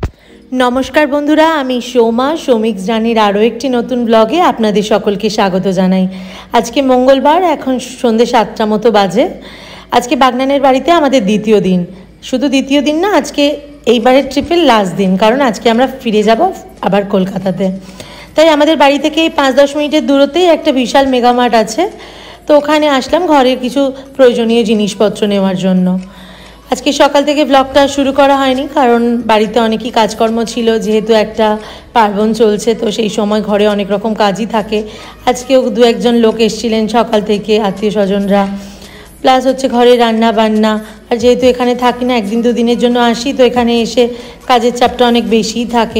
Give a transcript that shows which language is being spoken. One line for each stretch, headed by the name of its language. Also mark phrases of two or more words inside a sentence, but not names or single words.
Bangla: নমস্কার বন্ধুরা আমি সোমা সৌমিক্স জানির আরো একটি নতুন ব্লগে আপনাদের সকলকে স্বাগত জানাই। আজ কে মঙ্গলবার এখন সন্ধ্যে ৭টা মতো বাজে। আজ কে বাগনানের বাড়িতে আমাদের দ্বিতীয় দিন, শুধু দ্বিতীয় দিন না, আজ কে এইবারের ট্রিপের লাস্ট দিন, কারণ আজ কে আমরা ফিরে যাব আবার কলকাতাতে। তাই আমাদের বাড়ি থেকে ৫-১০ মিনিটের দূরত্বেই একটা বিশাল মেগামার্ট আছে, তো ওখানে আসলাম ঘরের কিছু প্রয়োজনীয় জিনিসপত্র নেওয়ার জন্য। আজ কে সকাল থেকে ব্লগটা শুরু করা হয়নি, কারণ বাড়িতে অনেকই কাজকর্ম ছিল, যেহেতু একটা পার্বণ চলছে, তো সেই সময় ঘরে অনেক রকম কাজই থাকে। আজকেও দু একজন লোক এসেছিলেন সকাল থেকে, আত্মীয় স্বজনরা, প্লাস হচ্ছে ঘরে রান্না বান্না। আর যেহেতু এখানে থাকি না, একদিন দুদিনের জন্য আসি, তো এখানে এসে কাজের চাপটা অনেক বেশিই থাকে।